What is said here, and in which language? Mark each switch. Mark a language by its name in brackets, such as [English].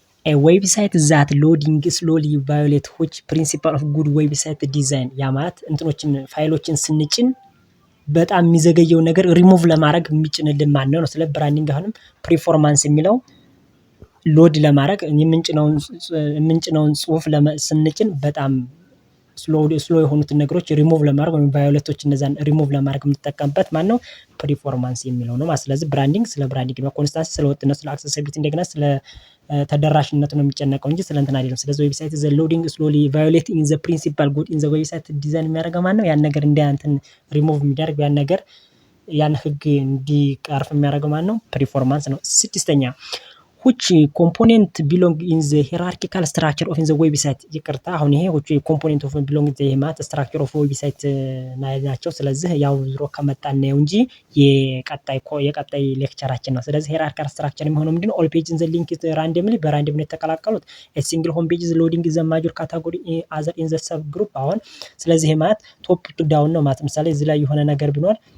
[English] A website that loading slowly violate which principle of good website design? [Amharic] ያ ማለት እንትኖችን ፋይሎችን ስንጭን በጣም የሚዘገየው ነገር ሪሙቭ ለማድረግ የሚጭንልን ማን ነው? ስለ ብራንዲንግ አሁንም ፐርፎርማንስ የሚለው ሎድ ለማድረግ የምንጭነውን ጽሁፍ ስንጭን በጣም ስሎ የሆኑትን ነገሮች ሪሙቭ ለማድረግ ወይም ቫዮሌቶች እነዛን ሪሙቭ ለማድረግ የምንጠቀምበት ማን ነው? ፐርፎርማንስ የሚለው ነው ማለት። ስለዚህ ብራንዲንግ ስለ ብራንዲንግ ነው፣ ኮንስታንሲ ስለ ወጥነት፣ ስለ አክሰሲቢሊቲ እንደገና ስለ ተደራሽነቱ ነው የሚጨነቀው እንጂ ስለ እንትን አይደለም። ስለዚህ ዌብሳይት ዘ ሎዲንግ ስሎሊ ቫዮሌት ኢን ዘ ፕሪንሲፓል ጉድ ኢን ዘ ዌብሳይት ዲዛይን የሚያደርገው ማን ነው? ያን ነገር እንትን ሪሙቭ የሚያደርግ ያን ነገር ያን ህግ እንዲቀርፍ የሚያደርገው ማን ነው? ፐርፎርማንስ ነው። 6ኛ [English] which component belong in the hierarchical structure of in the website? [Amharic] ይቅርታ አሁን ይሄ [English] which component of belong in the [Amharic] ማለት [English] structure of website [Amharic] ናቸው። ስለዚህ ያው ዙሮ ከመጣን ነው እንጂ የቀጣይ ሌክቸራችን ነው። ስለዚህ hierarchical structure የሚሆነው ምንድነው? [English] all pages in the link is randomly [Amharic] በራንደም ነው የተቀላቀሉት። [English] a single home page is loading the major category other in the sub group። [Amharic] አሁን ስለዚህ ማለት ቶፕ ቱ ዳውን ነው ማለት። ምሳሌ እዚህ ላይ የሆነ ነገር ቢኖር